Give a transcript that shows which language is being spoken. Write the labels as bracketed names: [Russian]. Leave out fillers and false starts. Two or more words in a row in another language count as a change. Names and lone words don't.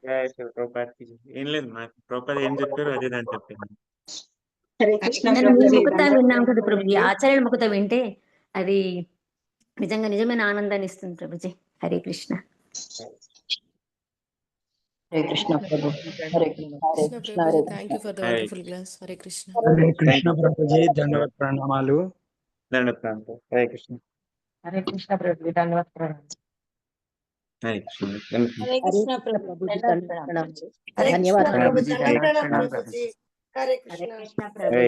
[Telugu] ఏం లేదు, మా ప్రభుపాద ఏం చెప్పారు అదే దాన్ని చెప్పాను. హరే కృష్ణ నేను మీ ప్రభుజీ, ముఖత దండవత్ విన్నాం కదా ప్రణామాలు ప్రభుజీ. అండి. ఆచార్యుల ముఖత వింటే అది నిజమైన ఆనందాన్ని ఇస్తుంది ప్రభుజీ. హరే కృష్ణ. హరే కృష్ణ ప్రభు, హరే కృష్ణ హరే Krishna కృష్ణ హరే Prabhuji, కృష్ణ. [English] thank you for the Hare wonderful class. Hare Krishna. [Telugu] హరే కృష్ణ [English] thank you. [Telugu] ప్రభుజీ, దండవత్ ప్రణామాలు. హరే కృష్ణ. హరే కృష్ణ ప్రభు, దండవత్ ప్రణామాలు. హరే కృష్ణ. హరే కృష్ణ ప్రభు, దండవత్ ప్రణామాలు. హరే కృష్ణ ధన్యవాదాలు. ప్రభుజీ. హరే దండవత్ కృష్ణ. ప్రభుజీ. హరే హరే కృష్ణ కృష్ణ హరే